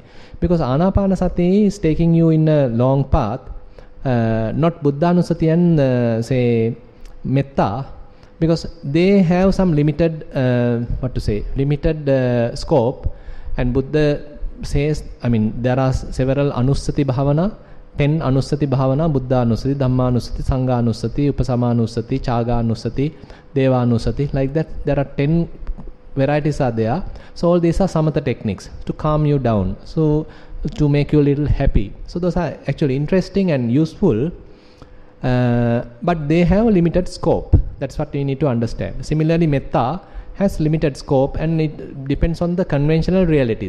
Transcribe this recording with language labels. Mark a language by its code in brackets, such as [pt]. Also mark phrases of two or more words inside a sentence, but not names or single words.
[en] Because Anapanasati is taking you in a long path, not Buddhanusati and say Metta, because they have some limited scope. And Buddha says, there are several [pi] Anussati Bhavana, [en] 10 [pi] Anussati Bhavana: Buddha Anussati, Dhamma Anussati, Sangha Anussati, Upasama Anussati, Chaga Anussati, Deva Anussati. [en] Like that, there are 10 varieties are there. So all these are samatha techniques to calm you down, so to make you a little happy. So those are actually interesting and useful, but they have a limited scope. That's what you need to understand. Similarly, metta has limited scope, and it depends on the conventional reality.